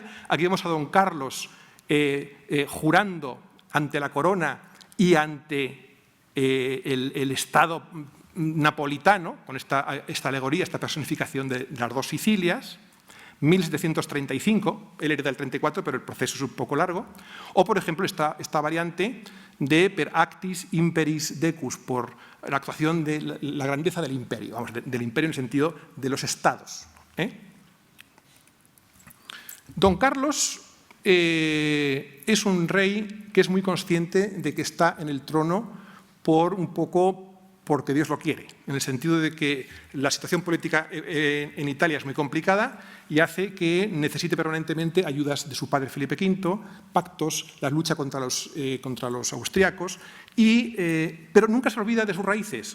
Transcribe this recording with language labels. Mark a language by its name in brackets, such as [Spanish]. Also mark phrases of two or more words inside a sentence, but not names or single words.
[Spanish] Aquí vemos a don Carlos jurando ante la corona y ante el Estado napolitano, con esta alegoría, esta personificación de las dos Sicilias. 1735, él hereda el 34, pero el proceso es un poco largo. O, por ejemplo, esta variante de [Latin] per actis imperis decus, [Spanish] por la actuación de la grandeza del imperio, vamos, del imperio en el sentido de los estados. Don Carlos es un rey que es muy consciente de que está en el trono porque Dios lo quiere, en el sentido de que la situación política en Italia es muy complicada y hace que necesite permanentemente ayudas de su padre Felipe V, pactos, la lucha contra los austriacos, pero nunca se olvida de sus raíces.